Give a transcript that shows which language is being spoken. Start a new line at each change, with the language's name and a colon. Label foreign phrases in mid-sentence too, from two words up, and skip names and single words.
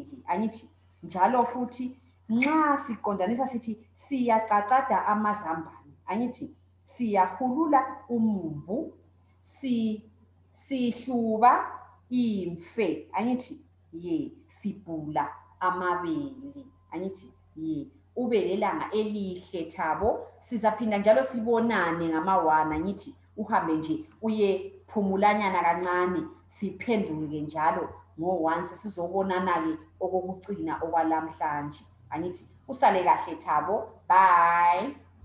North Ndebele: Angithi njalo futhi nxa siqondanisa sithi siyacacada amazambane. Angithi siyahulula umumbu, sihluba imfe. Angithi ye, sibhula amabele. Angithi ye. Ube lelanga elihle Thabo. Sizaphinda njalo sibonane ngama-1. Angithi uhambe nje uyephumulanyana kancane, siphenduke njalo ngo-1 sesizobonana-ke okokucina okwalamhlanje. Angithi usale kahle Thabo. Bye.